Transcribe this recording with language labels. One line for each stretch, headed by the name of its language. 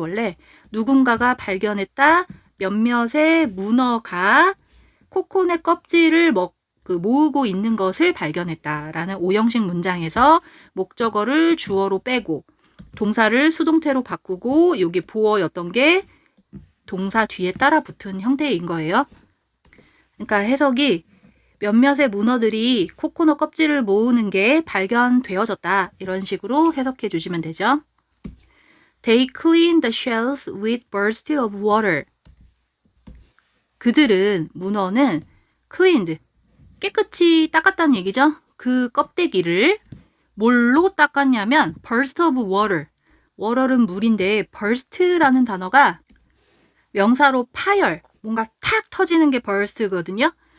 Korean: 원래 누군가가 발견했다. 몇몇의 문어가 코코넛 껍질을 모으고 있는 것을 발견했다라는 오형식 문장에서 목적어를 주어로 빼고 동사를 수동태로 바꾸고 여기 보어였던 게 동사 뒤에 따라 붙은 형태인 거예요. 그러니까 해석이 몇몇의 문어들이 코코넛 껍질을 모으는 게 발견되어졌다. 이런 식으로 해석해 주시면 되죠.
English: They cleaned the shells with bursts of water.
Korean: 그들은, 문어는 cleaned, 깨끗이 닦았다는 얘기죠. 그 껍데기를 뭘로 닦았냐면
English: burst of water.
Korean: water는 물인데 burst라는 단어가 명사로 파열, 뭔가 탁 터지는 게 burst거든요.